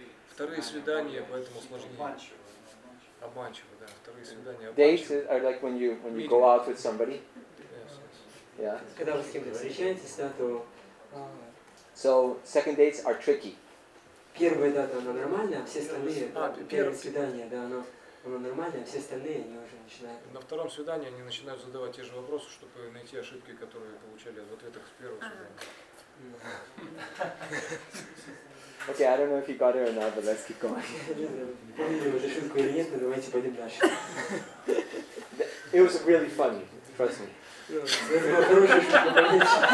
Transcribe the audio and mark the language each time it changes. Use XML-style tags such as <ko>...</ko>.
<ru>Вторые свидания, поэтому сложнее. Обманчиво, да. Вторые свидания</ru> <en>Dates</en> <ru>обманчивы.</ru> <en>are like when you go out with somebody. Yeah.</en> <ru>Когда вы с кем-то встречаетесь, да, то</ru> <en>So second dates are tricky.</en> <ru>первая дата она нормальная, а все остальные первое первое свидание, да, оно нормальное, а все остальные они уже начинают. На втором свидании они начинают задавать те же вопросы, чтобы найти ошибки, которые получали в ответах с первого свидания.</ru> <en>Okay, I don't know if you got it or not, but let's keep going.</en> <ru>Помните уже шутку или нет, но давайте пойдем дальше.</ru> <en>It was really funny, trust me.</en> <ru>Это была хорошая шутка, понимаете?</ru>